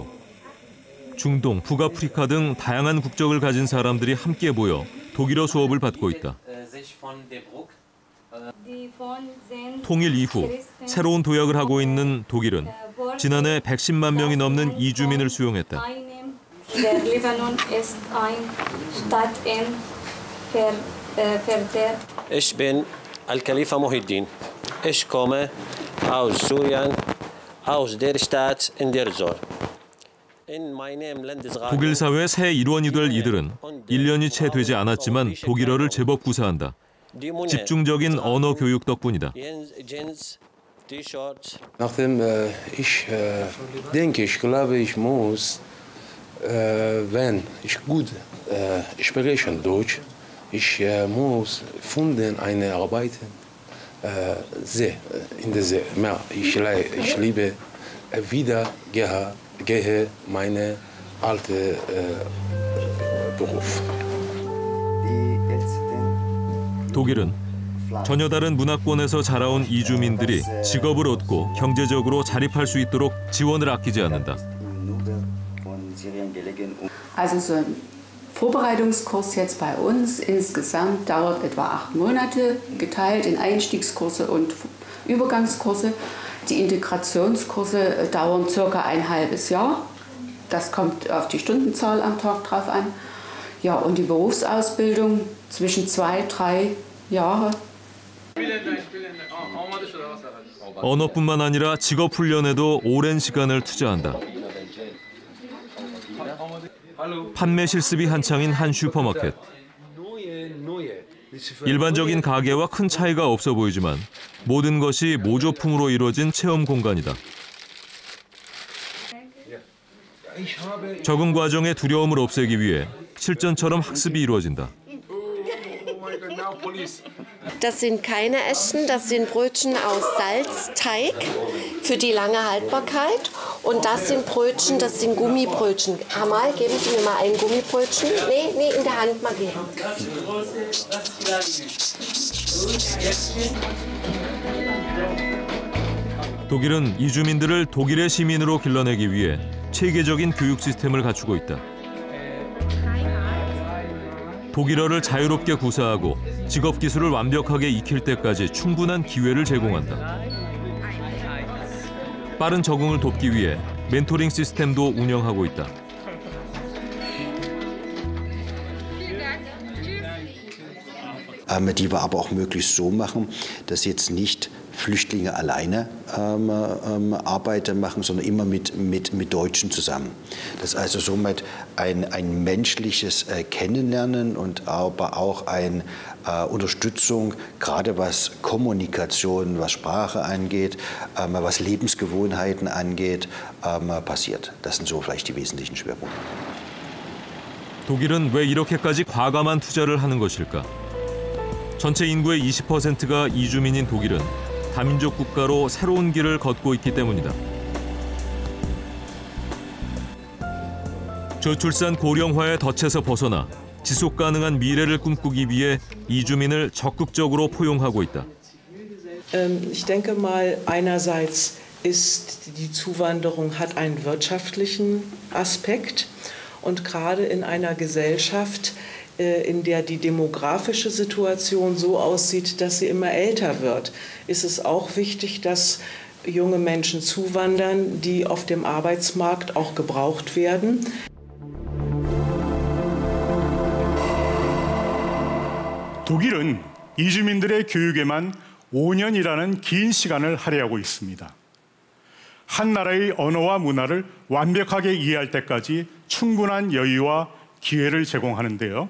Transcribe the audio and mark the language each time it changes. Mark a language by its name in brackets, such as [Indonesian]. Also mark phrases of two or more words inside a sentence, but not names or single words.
[Korean] 중동, 북아프리카 등 다양한 국적을 가진 사람들이 함께 모여 독일어 수업을 받고 있다. 통일 이후 새로운 도약을 하고 있는 독일은 지난해 110만 명이 넘는 이주민을 수용했다. [German] Ich bin Al-Khalifa Muhyiddin. Ich komme aus Syrien, aus der Stadt in der Zor. [Korean] 독일 사회 새 일원이 될 이들은 1년이 채 되지 않았지만 독일어를 제법 구사한다. 집중적인 언어 교육 덕분이다. [German] Nachdem ich denke, ich glaube, ich muss, wenn ich gut spreche Deutsch, ich muss finden eine Arbeit in der See. Ich liebe wieder gehe meine alte Beruf. [Korean] 독일은 전혀 다른 문화권에서 자라온 이주민들이 직업을 얻고 경제적으로 자립할 수 있도록 지원을 아끼지 않는다. [German] Also so ein Vorbereitungskurs jetzt bei uns insgesamt dauert etwa 8 Monate, geteilt in Einstiegskurse und Übergangskurse. Die Integrationskurse dauern ca. ein halbes Jahr. Das kommt auf die Stundenzahl am Tag drauf an. Ja, und die Berufsausbildung zwischen 2-3 Jahre. [Korean] 언어뿐만 아니라 직업 훈련에도 오랜 시간을 투자한다. 판매 실습이 한창인 한 슈퍼마켓. 일반적인 가게와 큰 차이가 없어 보이지만 모든 것이 모조품으로 이루어진 체험 공간이다. 적응 과정의 두려움을 없애기 위해 실전처럼 학습이 이루어진다. [German] Das sind keine Eschen, das sind Brötchen aus Salzteig für die lange Haltbarkeit. Und das sind Brötchen, das sind Gummibrötchen. Amal, geben Sie mir mal ein Gummibrötchen. Nee, in der Hand mal geben. [Korean] 독일은 이주민들을 독일의 시민으로 길러내기 위해 체계적인 교육 시스템을 갖추고 있다. 독일어를 자유롭게 구사하고 직업 기술을 완벽하게 익힐 때까지 충분한 기회를 제공한다. 빠른 적응을 돕기 위해 멘토링 시스템도 운영하고 있다. [German] Die wir aber auch möglichst so machen, dass jetzt nicht Flüchtlinge alleine Arbeit machen, sondern immer mit Deutschen zusammen. Das ist also somit ein menschliches Kennenlernen und aber auch eine Unterstützung, gerade was Kommunikation, was Sprache angeht, was Lebensgewohnheiten angeht, passiert. Das sind so vielleicht die wesentlichen Schwerpunkte. [Korean] 독일은 왜 이렇게까지 과감한 투자를 하는 것일까? 전체 인구의 20%가 이주민인 독일은 다민족 국가로 새로운 길을 걷고 있기 때문이다. 저출산 고령화의 덫에서 벗어나 지속 가능한 미래를 꿈꾸기 위해 이주민을 적극적으로 포용하고 있다. [German] Ich denke mal, einerseits ist die Zuwanderung hat einen wirtschaftlichen Aspekt und gerade in einer Gesellschaft, in der die demografische Situation so aussieht, dass sie immer älter wird, ist es auch wichtig, dass junge Menschen zuwandern, die auf dem Arbeitsmarkt auch gebraucht werden. [Korean] 독일은 이주민들의 교육에만 5년이라는 긴 시간을 할애하고 있습니다. 한 나라의 언어와 문화를 완벽하게 이해할 때까지 충분한 여유와 기회를 제공하는데요.